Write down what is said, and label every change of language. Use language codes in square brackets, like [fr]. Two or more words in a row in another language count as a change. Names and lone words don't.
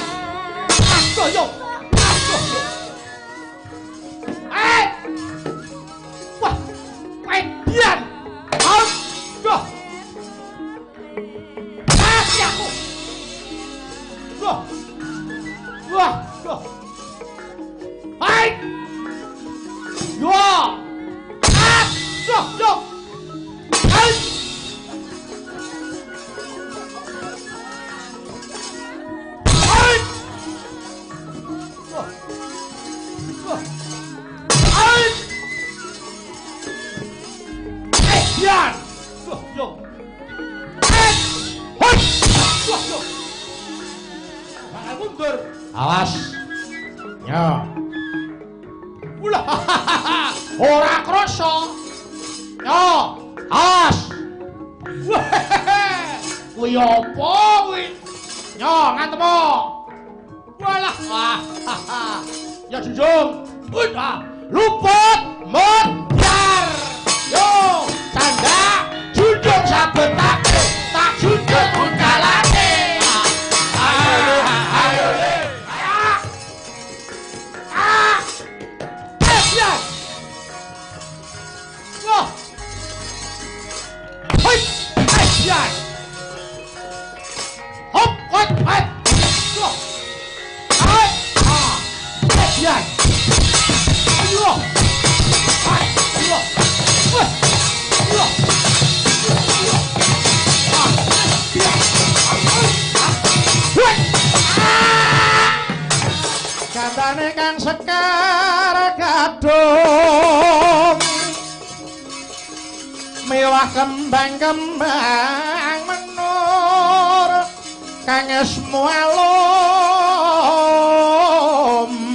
[jv] Aduh yo. Wah. Edian. Aduh. Aku. Wah. Wah. Hai. Yo. Yo. Hai. Hai. Wah. Hai. Ya. Yo. Hai. Yo. Bakal mundur. Awas. Ya. Ulah. Ora krasa. Yo, awas. Kuwi apa kuwi? Yo, ngatemu. Walah. Ya junjung. Luput mundar. Yo, tanda junjung sabetake. Tak junjung undalane. Hop, hop, hop. Hai. Ya. Ayo. Hai. Ayo. Wah. Ayo. Kandhane Kang Sekar kadung mewah kembang-kembang menur kang esmu alum